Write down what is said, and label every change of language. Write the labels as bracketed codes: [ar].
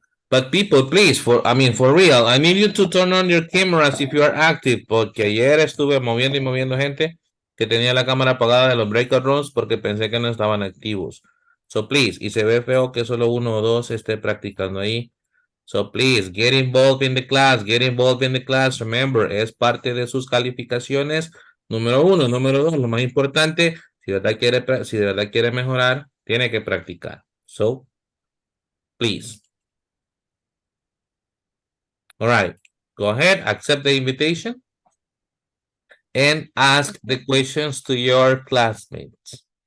[en] But people, please, for real, I need you to turn on your cameras if you are active, [es] porque ayer estuve moviendo y moviendo gente que tenía la cámara apagada de los breakout rooms porque pensé que no estaban activos. [en] So please, [es] y se ve feo que solo 1 o 2 esté practicando ahí. [en] So please, get involved in the class, get involved in the class. Remember, [es] es parte de sus calificaciones. Número 1, número 2, lo más importante, si de verdad quiere mejorar, tiene que practicar. [en] So, please. All right, go ahead, accept the invitation and ask the questions to your classmates.